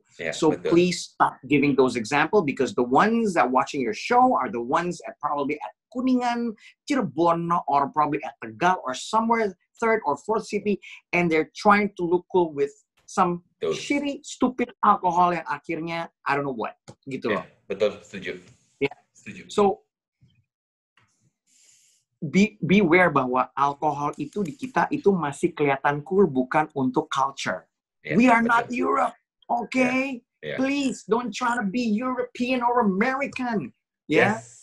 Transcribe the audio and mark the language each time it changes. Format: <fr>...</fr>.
<en>Yeah, so please stop giving those examples because the ones that watching your show are the ones probably at Kuningan, Cirebon, or probably at Tegal or somewhere third or fourth city, and they're trying to look cool with some shitty, stupid alcohol</en> <id>yang akhirnya</id> <en>I don't know what</en> <id>gitu loh. Betul, setuju.</id> <en>Yeah.</en> <id>Setuju.</id> <en>So beware</en> <id>bahwa alkohol itu di kita itu masih kelihatan cool, bukan untuk culture.</id> <en>Yeah, we are not Europe, okay? Yeah. Please don't try to be European or American, ya? Yeah?</en>